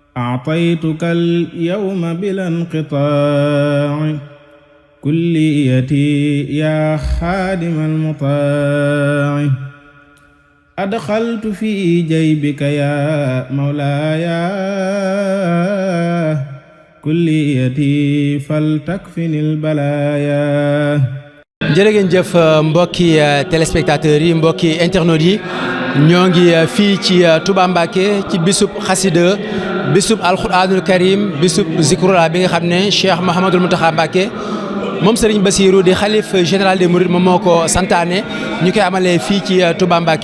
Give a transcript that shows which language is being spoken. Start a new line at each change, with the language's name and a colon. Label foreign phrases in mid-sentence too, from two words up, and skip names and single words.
Arabic: أعطيتك اليوم بلا انقطاع كليتي يا خادم المطاع أدخلت في جيبك يا مولاي كليتي فلتكفني البلايا.
Wolof: jërë ngeen jëf mbokki téléspectateurs yi mbokki internautes yi ñoo ngi fii ci Touba Mbacké ci bisub xasida bisub
Arabic: القرآن الكريم
Wolof: bisub zikrullah bi nga xam ne Cheikh Mouhamadoul Mountakha Mbacké moom Serigne Bassirou di xalif
French: général des Mourides
Wolof: moom moo ko santaane ñu koy amalee fii ci Touba Mbacké